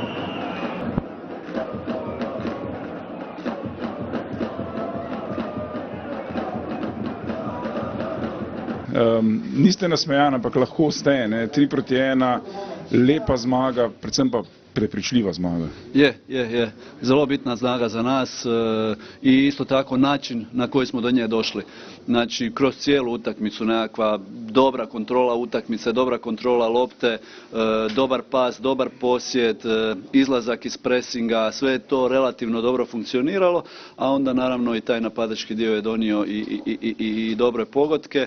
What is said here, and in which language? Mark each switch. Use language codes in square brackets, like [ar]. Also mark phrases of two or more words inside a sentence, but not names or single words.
[sl] Niste nasmejani, ampak lahko ste, 3-1, lepa zmaga, predvsem pa prepričljiva zmaga. [hr] Je. Zelo bitna zmaga za nas i isto tako način na koji smo do nje došli. Znači, kroz cijelu utakmicu nekakva dobra kontrola utakmice, dobra kontrola lopte, dobar pas, dobar posjed, izlazak iz presinga, sve je to relativno dobro funkcioniralo, a onda naravno i taj napadački dio je donio i dobre pogodke.